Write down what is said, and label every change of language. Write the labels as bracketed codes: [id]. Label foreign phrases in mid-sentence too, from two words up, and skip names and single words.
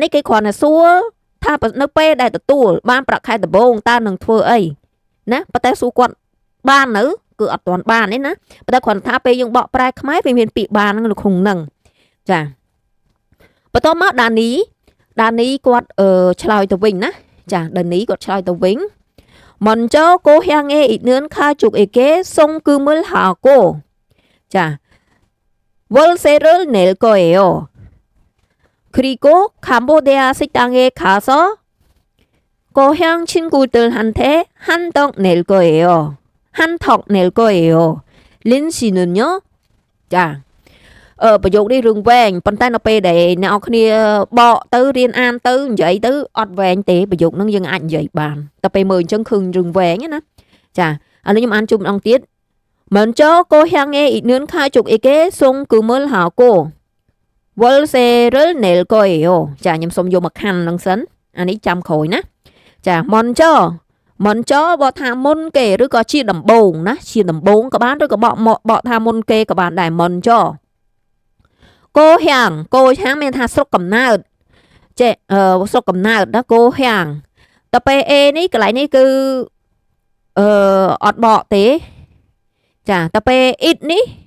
[km] នេះគេគ្រាន់តែសួរថានៅពេលដែលទទួលបានប្រាក់ខែដំបូងតើនឹងធ្វើអីណាប៉ុន្តែសួរគាត់បាននៅគឺអត់ទាន់បានទេណាប៉ុន្តែគ្រាន់ថាពេលយើងបកប្រែខ្មែរវាមានពាក្យបាននៅក្នុងហ្នឹងចាបន្តមកដានីគាត់ឆ្លើយទៅវិញណាចាដានីគាត់ឆ្លើយទៅវិញ [ko] 먼저 고향에 있는 가족에게 송금을 하고 자 월세를 낼 거예요. 그리고 캄보디아 식당에 가서 고향 친구들한테 한턱 낼 거예요. 한턱 낼 거예요. 린 씨는요? 자, [km] ប្រយោគនេះរឿងវែងប៉ុន្តែនៅពេលដែលអ្នកនរគ្នាបកទៅរៀនអានទៅនិយាយទៅអត់វែងទេប្រយោគហ្នឹងយើងអាចនិយាយបានតែពេលមើលអញ្ចឹងឃើញរឿងវែងណាចាឥឡូវខ្ញុំអានជុំម្ដងទៀត [ko] 먼저 고향에 있는 가족에게 송금을 하고 월세를 낼 거예요 [km] ចាខ្ញុំសូមយកមកខណ្ឌហ្នឹងសិនអានេះចាំក្រោយណាចា 먼저 បកថាមុនគេឬក៏ជាដំបូងណាជាដំបូងក៏បានឬក៏បកថាមុនគេក៏បានដែរ 먼저កូហាំងមានថាស្រុកកំណើតចេះស្រុកកំណើតណាកូហាំងតពេល A នេះកន្លែងនេះគឺអត់បកទេចាតពេល it នេះ